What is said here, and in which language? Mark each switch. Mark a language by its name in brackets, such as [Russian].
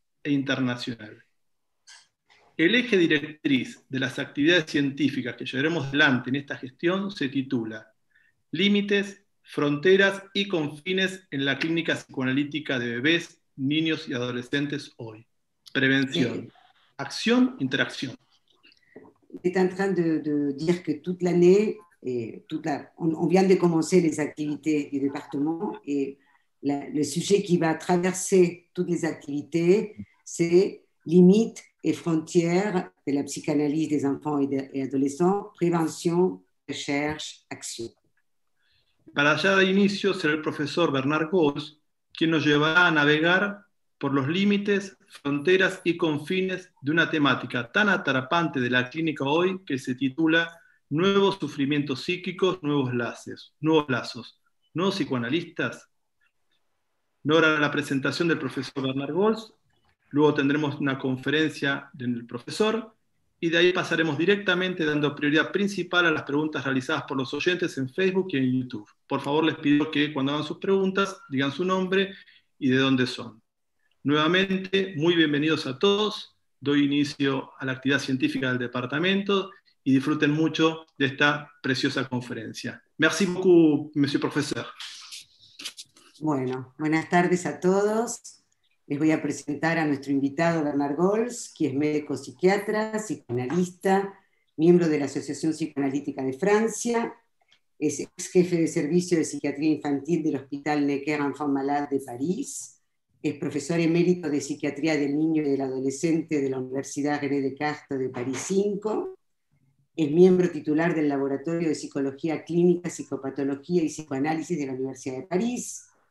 [Spanish] e internacional. El eje directriz de las actividades científicas que llevaremos adelante en esta gestión se titula Límites, fronteras y confines en la clínica psicoanalítica de bebés, niños y adolescentes hoy. Prevención, acción, interacción. [French] Il est en train de dire que toute l'année, on vient de commencer les activités du département et le sujet qui va traverser toutes les activités, c'est limites et frontières de la psychanalyse des enfants et adolescents, prévention, recherche, action. [Spanish] Para allá de inicio será el profesor Bernard Gols quien nos llevará a navegar por los límites, fronteras y confines de una temática tan atrapante de la clínica hoy que se titula Nuevos sufrimientos psíquicos, nuevos lazos, nuevos psicoanalistas. No hará la presentación del profesor Bernard Gols, luego tendremos una conferencia del profesor y de ahí pasaremos directamente dando prioridad principal a las preguntas realizadas por los oyentes en Facebook y en YouTube. Por favor, les pido que cuando hagan sus preguntas digan su nombre y de dónde son. Nuevamente, muy bienvenidos a todos. Doy inicio a la actividad científica del departamento y disfruten mucho de esta preciosa conferencia. [French] Merci beaucoup, monsieur professeur. [Spanish] Bueno, buenas tardes a todos. Les voy a presentar a nuestro invitado Bernard Gols, que es médico psiquiatra, psicoanalista, miembro de la Asociación Psicoanalítica de Francia, es ex jefe de servicio de psiquiatría infantil del Hospital Necker Enfants Malades de París, es profesor emérito de psiquiatría del niño y del adolescente de la Universidad René Descartes de París 5, es miembro titular del Laboratorio de Psicología Clínica, Psicopatología y Psicoanálisis de la Universidad de París.